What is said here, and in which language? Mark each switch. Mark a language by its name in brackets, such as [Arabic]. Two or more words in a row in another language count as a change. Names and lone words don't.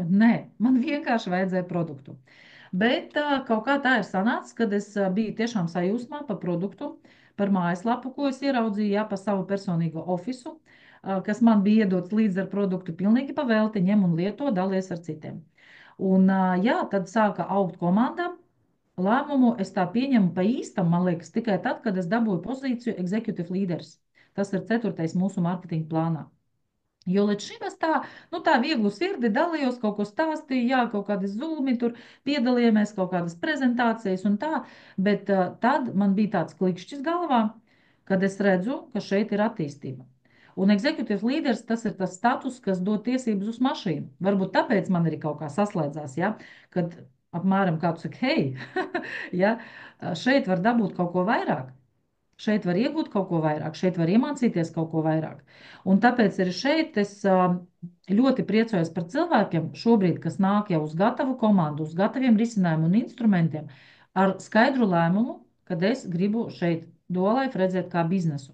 [Latvian] Nē, man vienkārši vajadzēja produktu. Bet kaut kā tā ir sanācis, kad es biju tiešām sajūsmā par produktu, par mājaslapu, ko es ieraudzīju, jā, pa savu personīgo ofisu, kas man bija iedots līdz ar produktu pilnīgi pavēlti, ņem un lieto, dalies ar citiem. Un jā, tad sāka augt komanda. Lēmumu es tā pieņemu pa īstam, man liekas, tikai tad, kad es dabūju pozīciju [English] executive leaders. [Latvian] Tas ir 4. mūsu mārketinga plānā. Jo līdz šim es tā, nu tā vieglu sirdi dalījos, kaut ko stāstīju, jā, kaut kādi zūmi, tur piedalījāmies, kaut kādas prezentācijas un tā, bet tad man bija tāds klikšķis galvā, kad es redzu, ka šeit ir attīstība. Un [English] executive leaders [Latvian] tas ir tas status, kas dod tiesības uz mašīnu. Varbūt tāpēc man arī kaut kā saslēdzās, ja, kad apmēram kāds saka, hei, ja, šeit var dabūt kaut ko vairāk. Šeit var iegūt kaut ko vairāk, šeit var iemācīties kaut ko vairāk. Un tāpēc arī šeit es ļoti priecājos par cilvēkiem šobrīd, kas nāk jau uz gatavu komandu, uz gataviem risinājumiem un instrumentiem, ar skaidru lēmumu, kad es gribu šeit Duolife redzēt kā biznesu.